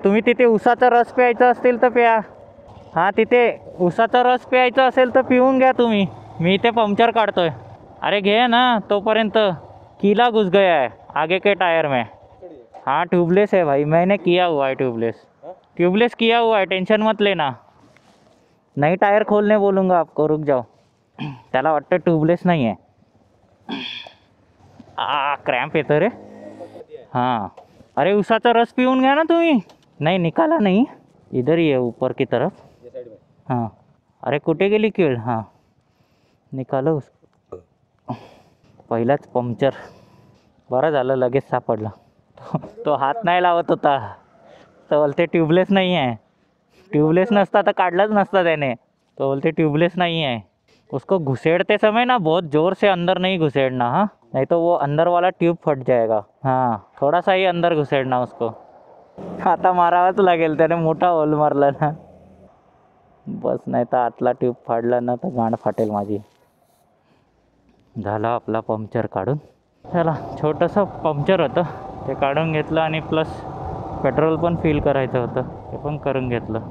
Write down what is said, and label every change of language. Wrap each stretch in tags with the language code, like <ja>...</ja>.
<mr>तुम्ही तिथे उसाचा रस प्यायचा असेल तर प्या. हां, तिथे उसाचा रस प्यायचा असेल तर पिऊन घ्या तुम्ही. मी इथे पंक्चर काढतोय. अरे घे ना तोपर्यंत.</mr> <hi>कीला घुस गया है आगे के टायर में. हाँ ट्यूबलेस है भाई, मैंने किया हुआ है ट्यूबलेस किया हुआ है, टेंशन मत लेना. नई टायर खोलने बोलूँगा आपको, रुक जाओ.</hi> <mr>त्याला वाटतं ट्यूबलेस नाही आहे. क्रॅम्प येतं रे. हां, अरे उसाचा रस पिऊन घ्या ना तुम्ही.</mr> <hi>नहीं निकाला नहीं, इधर ही है ऊपर की तरफ.</hi> <mr>हाँ, अरे कुठे गेली कीळ? हां, निकालो. पहिलाच पंक्चर. बरं झालं लगेच सापडला. तो हात नाही लावत होता.</mr> <hi>तो बोलते ट्यूबलेस नहीं है.</hi> <mr>ट्यूबलेस नसता तो काढलाच नसता त्याने.</mr> <hi>तो बोलते ट्यूबलेस नहीं है. उसको घुसेड़ते समय ना बहुत ज़ोर से अंदर नहीं घुसेड़ना, हाँ, नहीं तो वो अंदर वाला ट्यूब फट जाएगा. हाँ, थोड़ा सा ही अंदर घुसेड़ना उसको.</hi> <mr>आता मारावाच लागेल, त्याने मोठा होल मारला ना. बस, नाही तर आतला ट्यूब फाडला ना तर गांड फाटेल माझी. झाला आपला पंक्चर काढून. चला, छोटंसं पंक्चर होतं ते काढून घेतलं आणि प्लस पेट्रोल पण फिल करायचं होतं ते पण करून घेतलं.</mr>